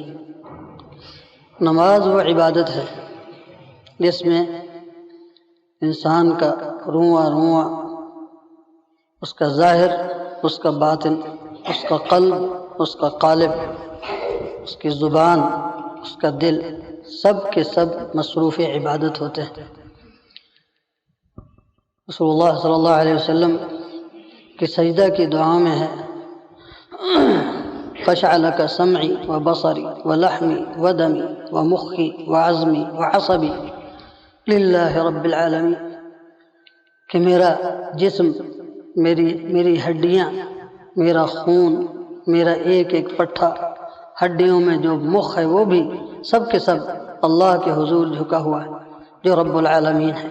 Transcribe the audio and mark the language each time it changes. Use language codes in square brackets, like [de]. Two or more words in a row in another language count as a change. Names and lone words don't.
[ur] نماز وہ عبادت ہے جس میں انسان کا رواں رواں، اس کا ظاہر، اس کا باطن، اس کا قلب، اس کا قالب، اس کی زبان، اس کا دل، سب کے سب مصروف عبادت ہوتے ہیں۔ رسول اللہ [ar] صلی اللہ علیہ وسلم [ur] کی سجدہ کی دعاؤں میں ہے [ar] خشع لک سمعی و بصری و لحمی و دمی و مخی و عظمی و عصبی للہ رب العالمین، [ur] کہ میرا جسم، میری ہڈیاں، میرا خون، میرا ایک ایک پٹھا، ہڈیوں میں جو مخ ہے وہ بھی سب کے سب اللہ کے حضور جھکا ہوا ہے جو رب العالمین ہے۔